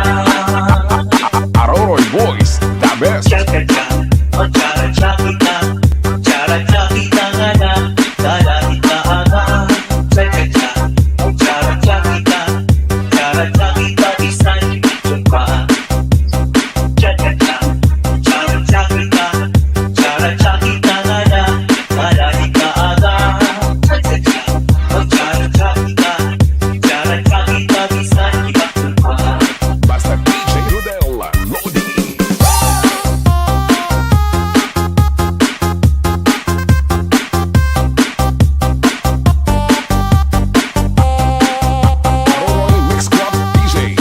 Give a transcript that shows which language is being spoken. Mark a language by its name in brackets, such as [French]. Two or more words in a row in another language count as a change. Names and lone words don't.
[English] Aroroy Boys, the best. [Masbatenyo] Cha-cha-cha, oh cha-cha kita, cha-cha kita nga na, dala kita aga. Cha-cha-cha, oh cha-cha kita, cha-cha kita, bisan ito pa. Cha-cha-cha, cha-cha kita, cha-cha kita nga na, dala kita aga. Cha-cha-cha, oh cha-cha kita, cha-cha kita, bisan ito pa. Basta DJ Rodel Lodi. Aroroy Mix Club DJs.